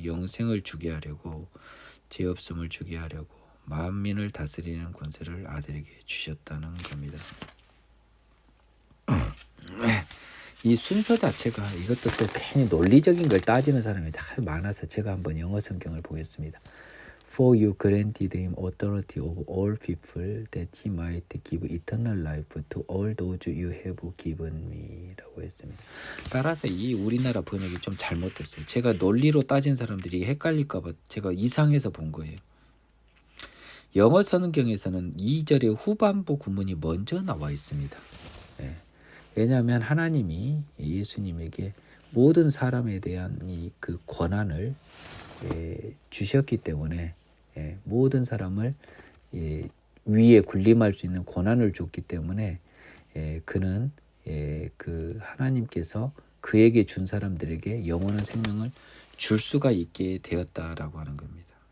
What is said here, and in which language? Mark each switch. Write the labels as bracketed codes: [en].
[ko] 영생을 주게 하려고, 죄 없음을 주게 하려고 만민을 다스리는 권세를 아들에게 주셨다는 겁니다. 이 순서 자체가 이것도 또 괜히 논리적인 걸 따지는 사람이 다 많아서 제가 한번 영어 성경을 보겠습니다. [en] For you granted him authority over all people that he might give eternal life to all those you have given me [ko] 라고 했습니다. 따라서 이 우리나라 번역이 좀 잘못됐어요. 제가 논리로 따진 사람들이 헷갈릴까 봐 제가 이상해서 본 거예요. 영어 성경에서는 2절의 후반부 구문이 먼저 나와 있습니다. 예. 왜냐하면 하나님이 예수님에게 모든 사람에 대한 그 권한을 주셨기 때문에 모든 사람을 위에 군림할 수 있는 권한을 줬기 때문에 그는 그 하나님께서 그에게 준 사람들에게 영원한 생명을 줄 수가 있게 되었다라고 하는 겁니다.